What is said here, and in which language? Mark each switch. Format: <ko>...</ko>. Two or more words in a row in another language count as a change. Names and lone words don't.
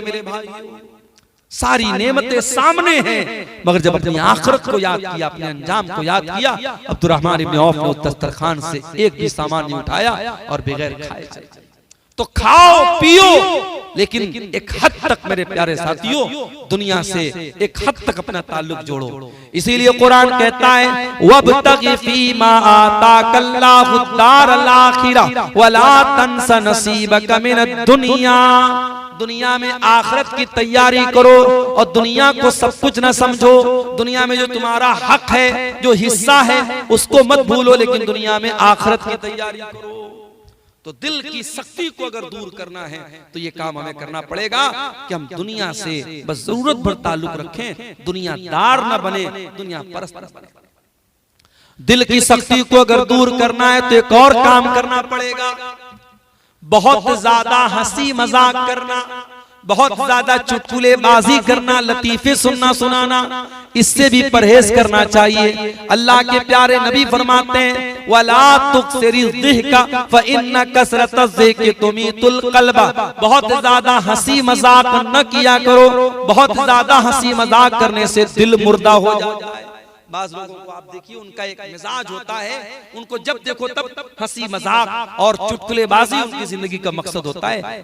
<hi>मेरे भाई, सारी नेमतें सामने हैं, मगर जब अपनी आखिरत को याद किया, अपने अंजाम को याद किया, अब्दुर्रहमान इब्न औफ ने उस दस्तरखान से एक भी सामान नहीं उठाया और बगैर खाए चले। तो खाओ पियो, लेकिन एक हद तक मेरे प्यारे साथियों दुनिया से एक हद तक अपना ताल्लुक जोड़ो। इसीलिए कुरान कहता है</hi> <ar>وابتغ فيما آتاك الله الدار الآخرة ولا تنس نصيبك من الدنيا.</ar> <hi>दुनिया में आखिरत की तैयारी करो और दुनिया को सब कुछ न समझो। दुनिया में जो तुम्हारा हक है, जो हिस्सा है, उसको मत भूलो, लेकिन दुनिया में आखिरत की तैयारी करो। तो दिल की शक्ति को अगर दूर करना है तो ये काम हमें करना पड़ेगा कि हम दुनिया से बस जरूरत भर ताल्लुक रखें, दुनियादार न बने, दुनिया परस्त न बने। दिल की शक्ति को अगर दूर करना है तो एक और काम करना पड़ेगा, बहुत ज्यादा हंसी मजाक करना, बहुत ज्यादा चुटकुलेबाजी करना, लतीफे सुनना सुनाना, इससे भी परहेज करना चाहिए। अल्लाह के प्यारे नबी फरमाते हैं</hi> <ar>ولا تكثر الضحك فإن كثرة الذكر تميت القلب.</ar> <hi>बहुत ज्यादा हंसी मजाक न किया करो, बहुत ज्यादा हंसी मजाक करने से दिल मुर्दा हो जाता है। बाज़ लोगों को आप देखिए, उनका एक मिजाज होता है, उनको जब देखो तब हंसी मजाक और चुटकुलेबाजी उनकी जिंदगी का मकसद होता है।</hi>